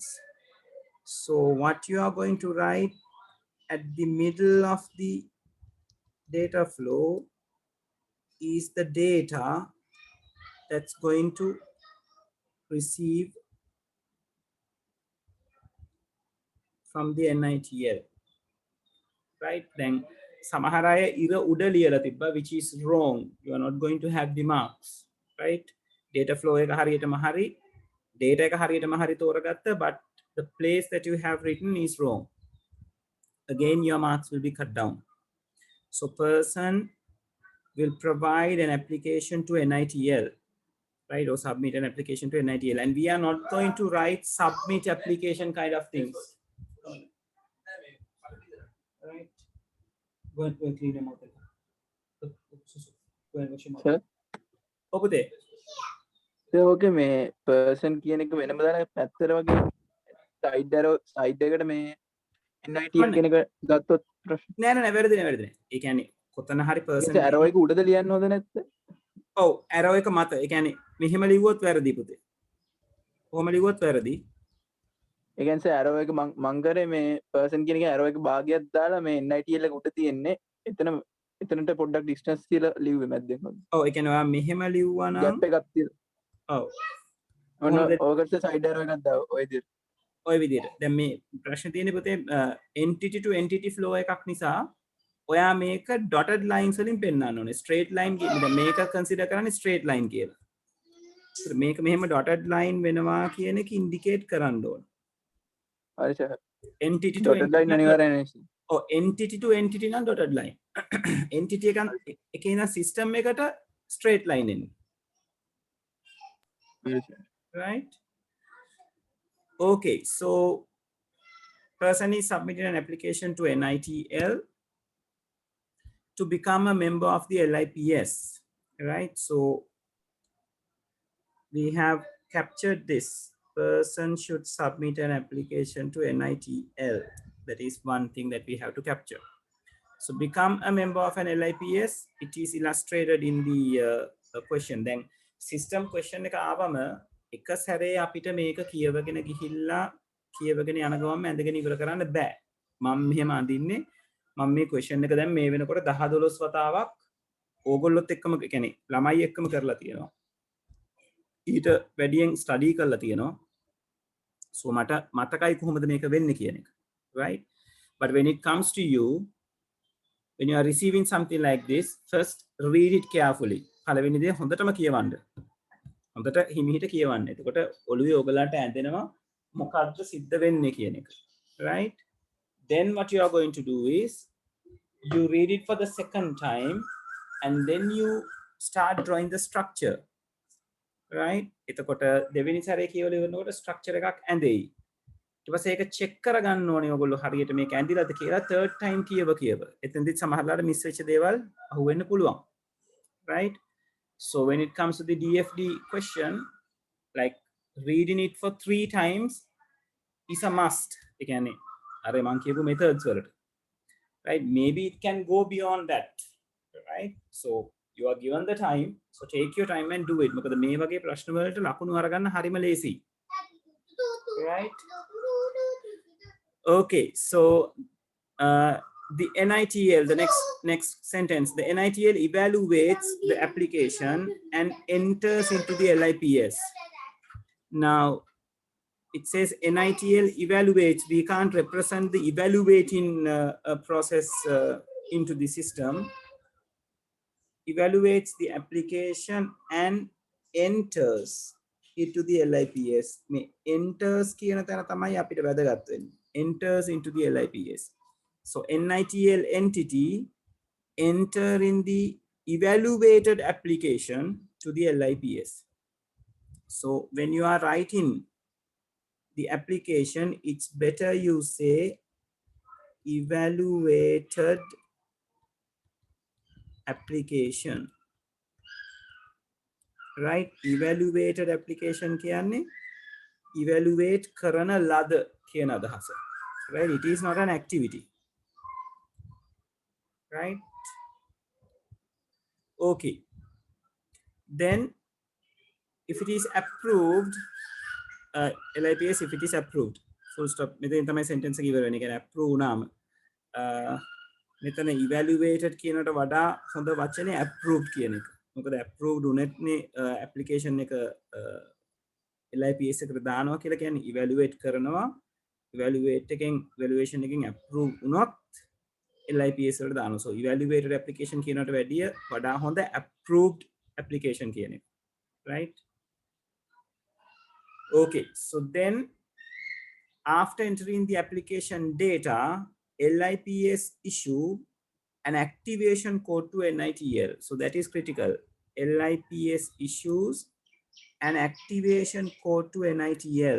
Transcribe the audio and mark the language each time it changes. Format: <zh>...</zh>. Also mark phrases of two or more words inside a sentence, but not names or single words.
<en>So what you are going to write at the middle of the data flow is the data that's going to receive from the NITL, right?</en> <si>Then සමහර අය ඉර උඩ ලියලා තිබ්බා,</si> <en>which is wrong. You are not going to have the marks, right? Data flow</en> <si>එක හරියටම හරි, data එක හරියටම හරි තෝරගත්ත,</si> <en>but the place that you have written is wrong. Again, your marks will be cut down. So person will provide an application to NITL, right? Or submit an application to NITL. And we are not going to write submit application kind of things. Right? Go and clean them out. Go and wash your mouth. Over there.</en> <si>ඕකේ මේ පර්සන් කියන එක වෙනම දාලා පැත්තට වගේ සයිඩ් එකට මේ NITL කියන එක ගත්තොත් ප්‍රශ්න නෑ නෑ වැරදි නෑ. ඒ කියන්නේ කොතන හරි පර්සන් ඇරෝ එක උඩද ලියන්න හොඳ නැත්ද? ඔව් ඇරෝ එක මත. ඒ කියන්නේ මෙහෙම ලිව්වොත් වැරදි පුතේ. කොහොම ලිව්වොත් වැරදි. ඒ කියන්නේ ඇරෝ එක මං කරේ මේ පර්සන් කියන එක ඇරෝ එක භාගයක් දාලා මේ NITL එක උඩ තියෙන්නේ. එතනට පොඩ්ඩක් ඩිස්ටන්ස් තියලා ලිව්වේ මැද්දෙන්. ඔව් ඒ කියන්නේ ඔයා මෙහෙම ලිව්වා නම් ගැප් එකක් තියලා. ඔව්. ඔන්න ඕකට</si> <en>side arrow</en> <si>එකක් දාව ඔය විදිහට. ඔය විදිහට. දැන් මේ ප්‍රශ්නේ තියෙන්නේ පුතේ</si> <en>entity to entity flow</en> <si>එකක් නිසා ඔයා මේක</si> <en>dotted lines</en> <si>වලින් පෙන්නන්න ඕනේ.</si> <en>straight line</en> <si>කියන්නේ දැන් මේක consider කරන්නේ</si> <en>straight line</en> <si>කියලා. මේක මෙහෙම</si> <en>dotted line</en> <si>වෙනවා කියන එක indicate කරන්න ඕනේ. හරි සර්.</si> <en>entity to dotted line</en> <si>අනිවාර්යයෙන් නේ. ඔව්</si> <en>entity to entity</en> <si>නම්</si> <en>dotted line.</en> <si>entity එකේ ඉන්න system එකට</si> <en>straight line</en> <si>එන්නේ. හරි සර්.</si> <en>Right? Okay, so person is submitting an application to NITL to become a member of the LIPS, right? So we have captured this. Person should submit an application to NITL. That is one thing that we have to capture. So become a member of an LIPS. It is illustrated in the question. Then system question</en> <si>එක ආවම එක සැරේ අපිට මේක කියවගෙන ගිහිල්ලා කියවගෙන යන ගමන් ඇඳගෙන ඉවර කරන්න බෑ. මම මෙහෙම අඳින්නේ මම මේ question එක දැන් මේ වෙනකොට 10 12 වතාවක් ඕගොල්ලොත් එක්කම කියන්නේ ළමයි එක්කම කරලා තියෙනවා. ඊට වැඩියෙන් ස්ටඩි කරලා තියෙනවා. So මට මතකයි කොහොමද මේක වෙන්නේ කියන එක.</si> <en>Right? But when it comes to you, when you are receiving something like this, first read it carefully.</en> <si>පළවෙනි දේ හොඳටම කියවන්න. හොඳට හිමිහිට කියවන්න. එතකොට ඔළුවේ ඔයගලන්ට ඇඳෙනවා මොකක්ද සිද්ධ වෙන්නේ කියන එක.</si> <en>Right? Then what you are going to do is you read it for the second time and then you start drawing the structure. Right?</en> <si>එතකොට දෙවෙනි සැරේ කියවල ඉවරනකොට structure එකක් ඇඳෙයි. ඊට පස්සේ ඒක check කරගන්න ඕනේ ඔයගොල්ලෝ හරියට මේක ඇඳිලාද කියලා</si> <en>third time</en> <si>කියව. එතෙන්දිත් සමහරලාට miss වෙච්ච දේවල් අහුවෙන්න පුළුවන්.</si> <en>Right? So when it comes to the DFD question, like reading it for 3 times is a must.</en> <si>ඒ කියන්නේ අර මම කියපු methods වලට.</si> <en>Right? Maybe it can go beyond that. Right? So you are given the time, so take your time and do it.</en> <si>මොකද මේ වගේ ප්‍රශ්න වලට ලකුණු අරගන්න හරිම ලේසි.</si> <en>Right? Okay, so the NITL, the next sentence, the NITL evaluates the application and enters into the LIPS. Now it says NITL evaluates. We can't represent the evaluating process into the system. Evaluates the application and enters into the LIPS.</en> <si>Enters කියන තැන තමයි අපිට වැදගත් වෙන්නේ.</si> <en>Enters into the LIPS. So NITL entity enter in the evaluated application to the LIPS. So when you are writing the application, it's better you say evaluated application. Right? Evaluated application</en> <si>කියන්නේ evaluate කරන ලද කියන අදහස.</si> <en>Right? It is not an activity. Right? Okay. Then if it is approved, LIPS if it is approved, full stop.</en> <si>මෙතන තමයි sentence එක ඉවර වෙන්නේ. කියන්නේ approve නාම මෙතන evaluated කියනට වඩා හොඳ වචනේ approved කියන එක. මොකද approved උනේත්නේ application එක LIPS එකට දානවා කියලා කියන්නේ evaluate කරනවා. evaluate එකෙන් evaluation එකෙන් approve වුණොත් LIPS වලට දානවා.</si> <en>So evaluated application</en> <si>කියනට වැඩිය වඩා හොඳ</si> <en>approved application</en> <si>කියන එක.</si> <en>Right? Okay, so then after entering the application data, LIPS issue an activation code to NITL. So that is critical. LIPS issues an activation code to NITL.</en>